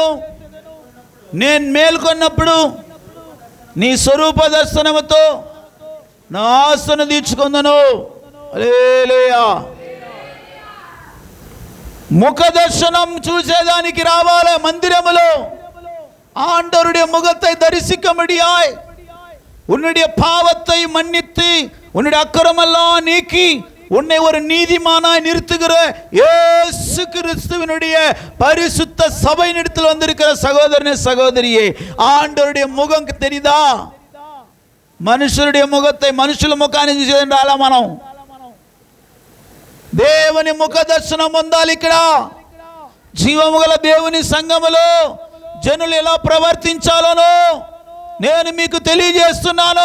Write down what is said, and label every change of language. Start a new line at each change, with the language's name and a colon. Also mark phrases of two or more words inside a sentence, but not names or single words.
Telugu: నేను మేల్కొన్నప్పుడు నీ స్వరూప దర్శనముతో నా ఆశను తీర్చుకుందను. హల్లెలూయా. ముఖ దర్శనం చూసేదానికి రావాలి మందిరములో.
Tamil: ஆண்டவருடைய முகத்தை தரிசிக்க முடியாய், உன்னுடைய பாவத்தை மன்னித்து உன்னுடைய அக்கிரமெல்லாம் நீக்கி உன்னை ஒரு நீதிமானாய் நிறுத்துகிற இயேசு கிறிஸ்துவினுடைய பரிசுத்த சபையினிடத்தில் வந்திருக்கிற சகோதரனே சகோதரியே, ஆண்டவருடைய முகம் தெரியுதா?
Telugu: మనుషులుడి ముఖத்தை మనుషుల ముఖాన్ని చూసేది అలా మనం దేవుని ముఖ దర్శనం పొందాలి. ఇక్కడ జీవము గల దేవుని సంఘములో జనులు ఎలా ప్రవర్తించాలోనో నేను మీకు తెలియజేస్తున్నాను.